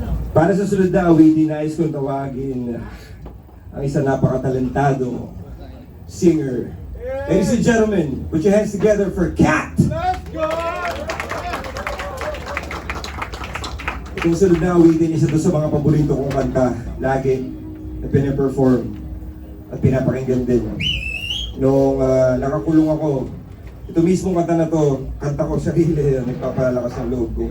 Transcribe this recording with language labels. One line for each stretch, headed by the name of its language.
Filipino: Para sa sunod na awitin, nais kong tawagin ang isang napakatalentado singer.
English: Ladies and gentlemen, put your hands together for Kat! Let's go!
Filipino: Itong sunod na awitin, isa to sa mga paborito kong kanta lagi na pinaperform at pinapakinggan din. Nung nakakulong ako, ito mismo kanta na to, kanta ko sarili, nagpapalakas ng loob ko.